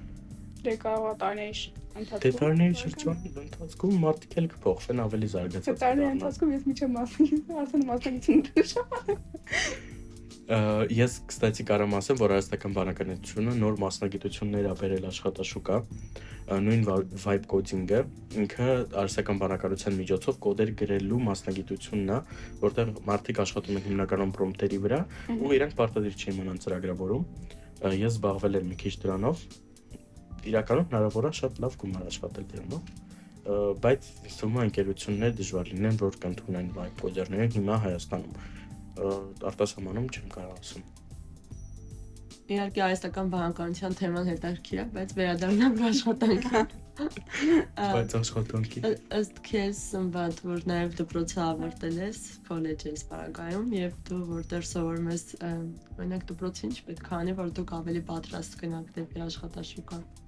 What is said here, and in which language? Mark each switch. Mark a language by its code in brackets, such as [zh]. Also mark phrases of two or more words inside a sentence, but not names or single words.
[hy] Դե կարող է տարիների ընթացքում։ Դե տարիների շրջանում ընթացքում մարդիկ էլ կփոխվեն ավելի զարգացած։ Տարիների ընթացքում ես միջը մասնագիտ, արդեն մասնագիտություն դրշամ։ Ես, կստացի կարամ ասեմ, որ արհեստական բանականությունը նոր մասնագիտություններ ա բերել աշխատաշուկա, նույն [en] vibe coding- [hy] ը, ինքը արհեստական բանականության միջոցով կոդեր գրելու մասնագիտությունն է, որտեղ մարդիկ աշխատում են հիմնականում պրոմպտերի վրա ու իրանք պարտադիր չի իմանան ծրագրավորում։ Ես զբաղվել եմ մի քիչ դրանով, իրականում հնարավոր է շատ լավ գումար աշխատել դրանով, բայց թվում է ընկերություններ դժվար լինեն, որ կընդունեն [en] vibe coder- [hy] ները հիմա Հայաստանում։ Արտասահմանում չեմ կարող ասում։ Իհարկե արհեստական բանականության թեման հետաքրքիր է, բայց վերադառնանք աշխատանքին։ Բայց աշխատանքի։ Ըստ քեզ սմբատ, որ նաև դպրոցը ավարտել ես, քոլեջ ես Պարագայում եւ դու որտեղ սովորում ես, օրինակ դպրոցը ինչ պետք է անի, որ դուք ավելի պատրաստ գնաք դեպի աշխատաշուկա։